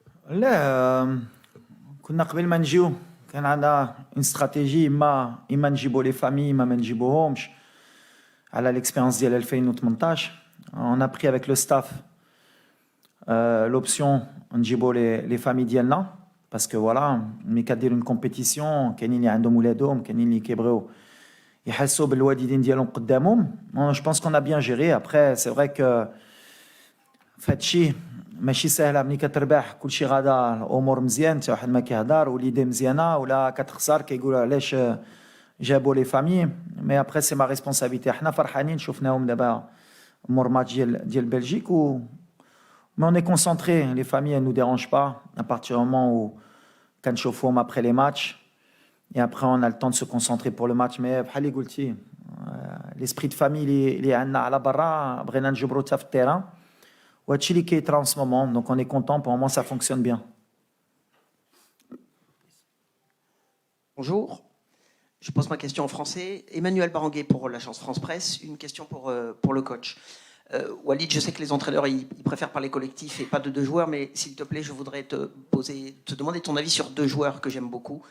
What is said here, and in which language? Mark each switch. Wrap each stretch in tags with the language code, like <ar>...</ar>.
<ar>لا، كنا قبل ما نجيو كان عندنا une stratégie اما نجيبوا لي فامي اما ما نجيبوهمش على l'expérience ديال 2018.</ar> <fr>On a pris avec le staff l'option</fr> <ar>نجيبوا les familles ديالنا</ar> <fr>parce que voilà,</fr> <ar>ملي كديروا une compétition كاينين اللي عندهم ولادهم كاينين اللي كيبغيو يحسوا بالوالدين ديالهم قدامهم.</ar> <fr>Je pense qu'on a bien géré. Après c'est vrai que</fr> <ar>فهادشي ماشي سهله. ملي كتربح كلشي غادا الامور مزيان، حتى واحد ما كيهضر وليدي مزيانه، ولا كتخسر كيقولوا علاش جابوا لي فامي.</ar> <fr>مي ابري سي ما ريسبونسابيلتي.</fr> <ar>حنا فرحانين شفناهم دابا مور ماتش ديال بلجيك و</ar> <fr>mais on est concentré. Les familles elles nous dérangent pas à partir du moment où</fr> <ar>كنشوفوهم</ar> <fr>après les matchs et après on a le temps de se concentrer pour le match.</fr> <ar>mais بحال اللي قلتي</ar> <fr>l'esprit de famille</fr> <ar>اللي عندنا على برا بغينا نجبرو حتى في التيران. وهادشي اللي كيطرا</ar> <fr>en ce moment, donc on est content. Pour le moment ça fonctionne bien. Bonjour, je pose ma question en français. Emmanuel Baranguet pour l'agence France Presse. Une question pour le coach. Walid, je sais que les entraîneurs ils préfèrent parler collectif et pas de deux joueurs, mais s'il te plaît, je voudrais te demander ton avis sur deux joueurs que j'aime beaucoup.</fr>